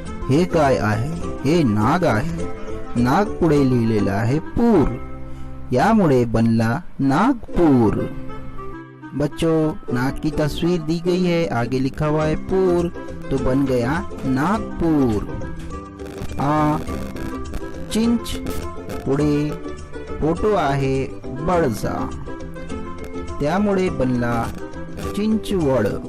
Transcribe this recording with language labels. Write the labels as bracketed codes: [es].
[mr] हे काय आहे? हे नाग आहे। नाग पुढे लिहिलेला आहे पूर, यामुळे बनला नागपुर। [hi] बच्चों, नाग की तस्वीर दी गई है, आगे लिखा हुआ है पूर, तो बन गया नागपुर। [mr] चिंच, पुढे फोटो आहे बळचा, त्यामुळे बनला चिंचवड।